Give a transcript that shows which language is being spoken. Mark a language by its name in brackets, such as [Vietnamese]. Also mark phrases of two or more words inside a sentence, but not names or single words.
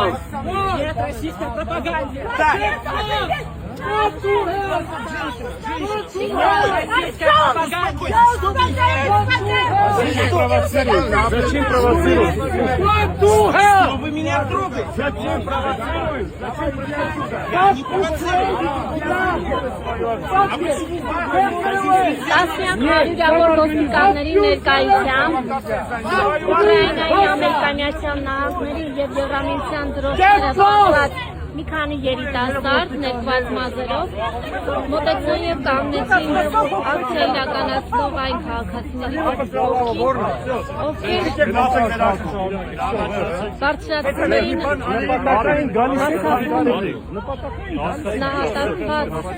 [Russian] Нет российской пропаганде! Зачем провоцируете? Зачем провоцируете? Вы меня трогаете. Зачем провоцируете? [Armenian] Տասնյակ ոստիկանների ներկայությամբ Ուկրաինայի ամերիկանյան նահանգների եւ Եվրամիության դրոշները պատված մի քանի երիտասարդ ներկված մազերով մոտեցան եւ կանգնեցին ակցիա իրականացնող այն քաղաքացիների ովքեր բարձրացնում էին նահատակված